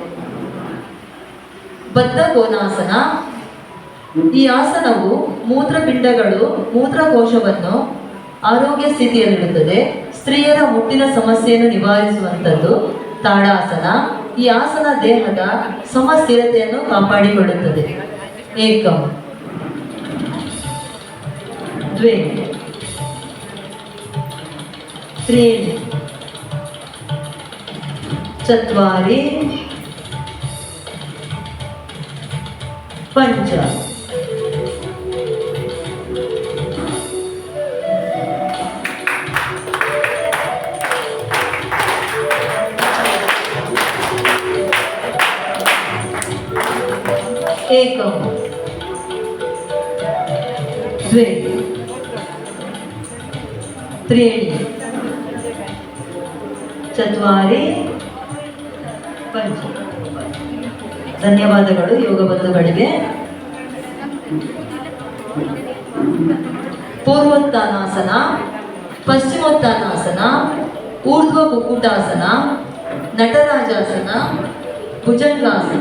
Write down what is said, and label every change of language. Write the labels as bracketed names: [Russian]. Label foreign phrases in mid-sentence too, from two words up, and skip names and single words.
[Kannada] ಬದ್ಧಕೋನಾಸನ ಈ ಆಸನವು ಮೂತ್ರಪಿಂಡಗಳು ಮೂತ್ರಕೋಶವನ್ನು ಆರೋಗ್ಯ ಸ್ಥಿತಿಯಲ್ಲಿಡುತ್ತದೆ. ಸ್ತ್ರೀಯರ ಮುಟ್ಟಿನ ಸಮಸ್ಯೆಯನ್ನು ನಿವಾರಿಸುವಂಥದ್ದು. ತಾಡಾಸನ ಈ ಆಸನ ದೇಹದ ಸಮಸ್ಥಿರತೆಯನ್ನು ಕಾಪಾಡಿಕೊಳ್ಳುತ್ತದೆ. [Sanskrit] ಏಕಂ, ದ್ವೇ, ತ್ರೀಣಿ, ಚತ್ವಾರಿ, ಪಂಚ. ಏಕಂ, ದ್ವೇ, ತ್ರೀಣಿ, ಚತ್ವಾರಿ, ಪಂಚ. [Kannada] ಧನ್ಯವಾದಗಳು ಯೋಗ ಬಂಧುಗಳಿಗೆ. ಪೂರ್ವೋತ್ಥಾನಾಸನ, ಪಶ್ಚಿಮೋತ್ಥಾನಾಸನ, ಊರ್ಧ್ವ ಕುಕ್ಕುಟಾಸನ, ನಟರಾಜಾಸನ, ಭುಜಂಗಾಸನ.